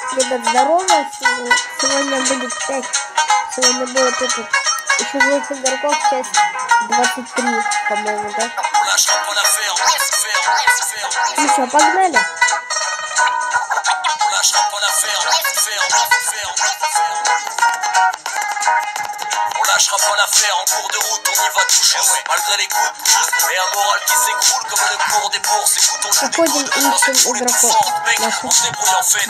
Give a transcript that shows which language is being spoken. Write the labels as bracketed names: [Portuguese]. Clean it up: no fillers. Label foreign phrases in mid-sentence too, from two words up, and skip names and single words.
[Russian] ребят, здорово. Сегодня будет 5. Сегодня будет этот. Еще 8 игроков, часть 23, по-моему, да? Ну что, погнали? [French] On lâchera pas l'affaire, en cours de route on y va toujours, malgré les coups de pouce et un moral qui s'écroule comme le cours des bourses. Écoute, on joue des coudes dans cette foule et tout forte, mec, on se débrouille en fait.